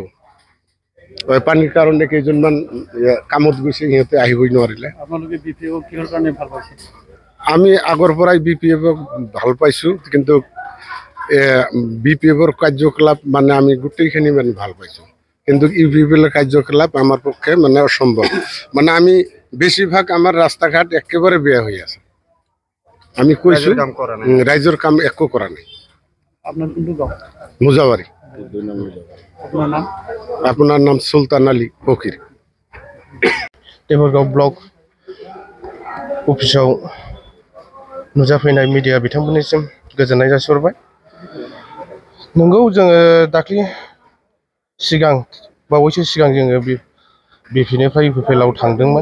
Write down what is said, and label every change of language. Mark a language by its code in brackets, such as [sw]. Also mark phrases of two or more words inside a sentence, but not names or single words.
[as] পানীৰ কাৰণে কেইজনমান কামত গৈছে, সিহঁতে আহিবই নোৱাৰিলে। আমি আগৰ পৰাই বিপিএফক ভাল পাইছোঁ, কিন্তু বিপিএফৰ কাৰ্যকলাপ মানে আমি গোটেইখিনি মানে ভাল পাইছোঁ। কিন্তু ইউপিপিএলৰ কাৰ্যকলাপ আমাৰ পক্ষে মানে অসম্ভৱ। [bn] মানে আমি বেশিরভাগ আমার রাস্তাঘাট একেবারে বেয়া হয়ে আছে। [as] আমি কইছো রাইজর কাম একো করা নাই। আপনার কোনটো গাঁও? মুজাবারি। আপনার নাম? আপনার নাম সুলতান আলী ফকির। [brx] देबरगाव ब्लक अफिसाव नुजाफैनाय मिडिया बिथांमोननिसिम गोजोननाय जासिहरबाय। नंगौ जोङो दाख्लि सिगां बावैसो सिगां जोङो बिपिनिफ्राय इउपिपिएलआव थांदोंमोन।